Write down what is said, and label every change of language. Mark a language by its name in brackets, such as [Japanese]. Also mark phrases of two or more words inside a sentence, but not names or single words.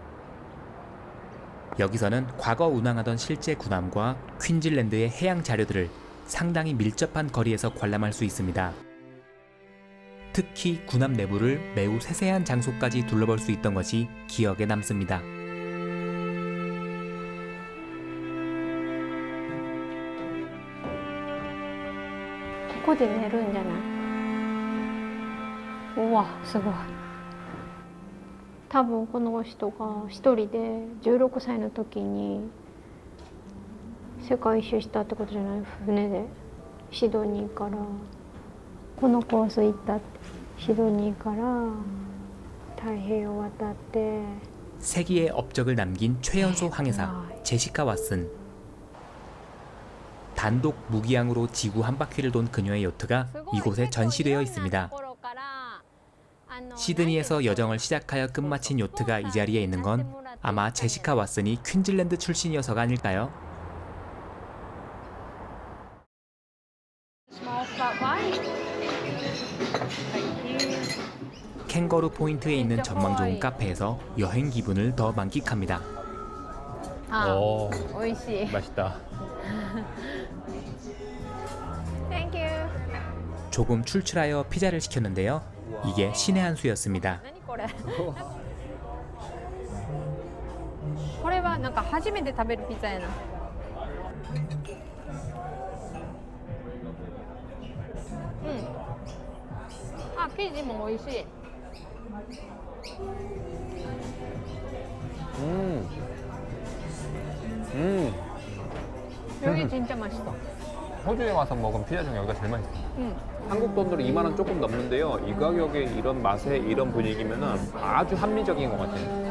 [Korean] 여기서는 과거 운항하던 실제 군함과 퀸즐랜드의 해양 자료들을 상당히 밀접한 거리에서 관람할 수 있습니다. 특히 군함 내부를 매우 세세한 장소까지 둘러볼 수 있던 것이 기억에 남습니다. [Japanese] ここで寝るんじゃない？うわ、すごい。多分この人が一人で16歳の時に世界一周したってことじゃない？船でシドニーからこのコース行ったって、シドニーから太平洋渡って。 [Korean] 세기의 업적을 남긴 최연소 항해사 제시카 왓슨. 단독 무기항으로 지구 한 바퀴를 돈 그녀의 요트가 이곳에 전시되어 있습니다. 시드니에서 여정을 시작하여 끝마친 요트가 이 자리에 있는 건 아마 제시카 왓슨이 퀸즐랜드 출신이어서가 아닐까요? 캥거루 포인트에 있는 전망 좋은 카페에서 여행 기분을 더 만끽합니다. 오, [Japanese] 美味しい。 [Korean] 맛있다. [English] Thank you. [Korean] 조금 출출하여 피자를 시켰는데요. 이게 신의 한 수였습니다. [Japanese] 何これ？これはなんか初めて食べるピザやな。あ、生地も美味しい。 [Korean] 여기 진짜 맛있어. 호주에 와서 먹은 피자 중에 여기가 제일 맛있어. 한국 돈으로 2만 원 조금 넘는데요. 이 가격에 이런 맛에 이런 분위기면은 아주 합리적인 것 같아요.